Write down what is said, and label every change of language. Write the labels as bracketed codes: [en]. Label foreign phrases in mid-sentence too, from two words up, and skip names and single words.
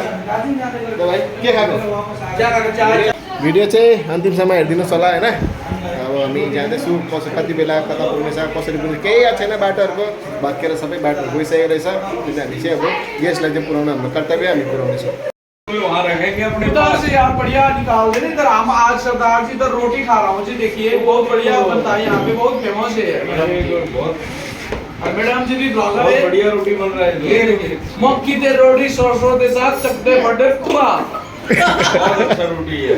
[ne] भाइ के खाएको भिडियो चाहिँ अन्तिमसम्म हेरिदिनुहोस् होला होइन। अब हामी जाँदैछु, कसो कति बेला कता पुग्नेछ कसरी पुग्ने केही याद छैन। बाटोहरूको भत्केर सबै बाटोहरू गइसकेको रहेछ। त्यसले हामी चाहिँ अब गेस्टलाई चाहिँ पुऱ्याउनु हाम्रो कर्तव्य, हामी पुऱ्याउनेछौँ। [hi] वहाँ रखेंगे अपने इधर से यार बढ़िया निकाल दे। इधर हम आज सरदार जी इधर रोटी खा रहा हूँ जी, देखिए बहुत बढ़िया बनता है यहाँ पे, बहुत फेमस है। और मैडम जी भी ब्लॉगर है, बढ़िया रोटी बन रहा है। ये देखिए मक्की ते रोटी सरसों के साथ चकते बटर कुआ, बहुत अच्छा रोटी है।